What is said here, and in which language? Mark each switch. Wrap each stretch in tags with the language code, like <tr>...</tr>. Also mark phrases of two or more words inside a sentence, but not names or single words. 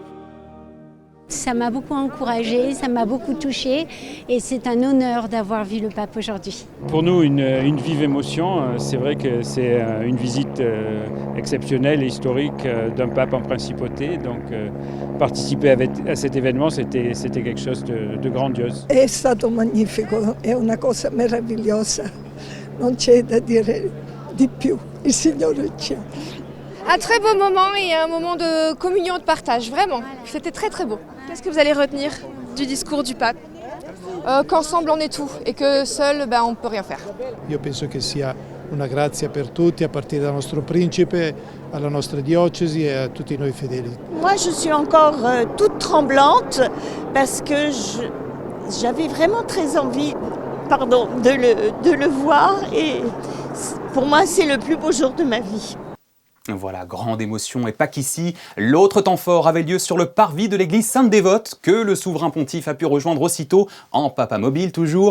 <fr>Ça m'a beaucoup encouragée, ça m'a beaucoup touchée et c'est un honneur d'avoir vu le pape aujourd'hui. Pour nous, une vive émotion. C'est vrai que c'est une visite exceptionnelle et historique d'un pape en principauté. Donc participer à cet événement, c'était quelque chose de grandiose.</fr> <it>È stato magnifico, è una cosa meravigliosa. Non c'è da dire di più. Il Signore ci ha.</it> <fr>Un très beau moment et un moment de communion, de partage, vraiment. C'était très très beau. Qu'est-ce que vous allez retenir du discours du pape? Qu'ensemble on est tout et que seul on ne peut rien faire.</fr> <it>Io penso che sia una grazia per tutti, a partire dal nostro principe, alla nostra diocesi e a tutti noi fedeli.</it> <fr>Moi je suis encore toute tremblante parce que j'avais vraiment très envie de le voir et pour moi c'est le plus beau jour de ma vie. Voilà, grande émotion et pas qu'ici. L'autre temps fort avait lieu sur le parvis de l'église Sainte-Dévote que le souverain pontife a pu rejoindre aussitôt, en papa mobile toujours.</fr>